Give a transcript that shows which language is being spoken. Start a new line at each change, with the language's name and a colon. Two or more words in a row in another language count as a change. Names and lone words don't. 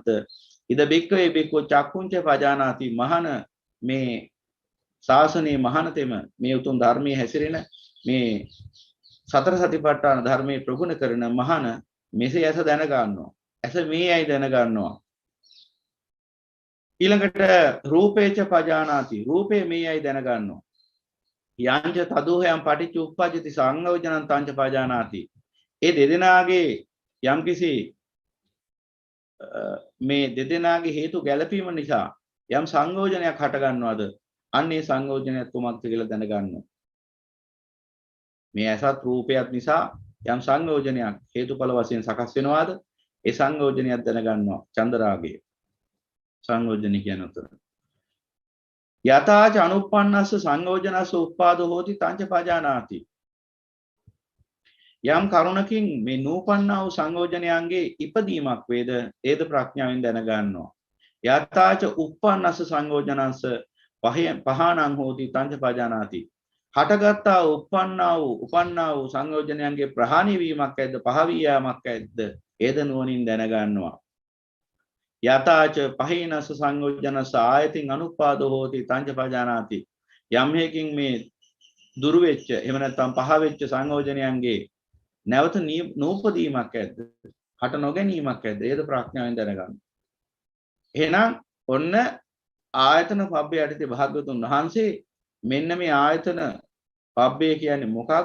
Pali: ඉද බික්කවේ බික්කෝ චක්කුංච පජානාති
Sinhala: මහන මේ ශාසනයේ මහානතෙම මේ උතුම් ධර්මයේ හැසිරෙන මේ සතර සතිපට්ඨාන ධර්මයේ ප්‍රගුණ කරන මහාන මෙසේ ඇස දැන ගන්නවා. ඇස මේයි දැන ගන්නවා. ඊළඟට
Pali: රූපේච පජානාති
Sinhala: රූපේ මේයි දැන ගන්නවා.
Pali: යංච තදෝහයන් පටිච්ච උප්පජ්ජති සංයෝජනං තංච පජානාති.
Sinhala: ඒ දෙදෙනාගේ යම්කිසි මේ දෙදෙනාගේ හේතු ගැළපීම නිසා යම් සංයෝජනයක් හට ගන්නවද? අන්නේ සංයෝජනයත් කොමක්ද කියලා දැන ගන්නවා. මේ ඇසත් රූපයත් නිසා යම් සංයෝජනයක් හේතුඵල වශයෙන් සකස් වෙනවාද? ඒ සංයෝජනයක් දැන ගන්නවා. චන්දරාගය. සංයෝජන කියන උතර.
Pali: යතාච අනුප්පන්නස්ස සංයෝජනස්ස උප්පාදෝ හෝති තංච පජානාති.
Sinhala: යම් කරුණකින් මේ නූපන්නා වූ සංයෝජනයන්ගේ ඉපදීමක් වේද ඒද ප්‍රඥාවෙන් දැන ගන්නවා.
Pali: යතාච උප්පන්නස්ස සංයෝජනස්ස පහානං හෝති තංච පජානාති.
Sinhala: හටගත්තා උපන්නා වූ සංයෝජනයන්ගේ ප්‍රහාණය වීමක් ඇද්ද පහ වී යාමක් ඇද්ද ඒද නුවණින් දැන ගන්නවා.
Pali: යතාච පහිනස්ස සංයෝජනස්ස ආයතින් අනුපාදෝ හෝති තංච පජානාති.
Sinhala: යම් හේකින් මේ දුරු වෙච්ච එහෙම නැත්නම් පහ වෙච්ච සංයෝජනයන්ගේ නැවත නූපදීමක් ඇද්ද හට නොගැනීමක් ඇද්ද ඒද ප්‍රඥාවෙන් දැනගන්න. එහෙනම් ඔන්න ආයතන පබ්බේ යටතේ භාග්‍යවතුන් වහන්සේ මෙන්න මේ ආයතන පබ්බේ කියන්නේ මොකක්ද?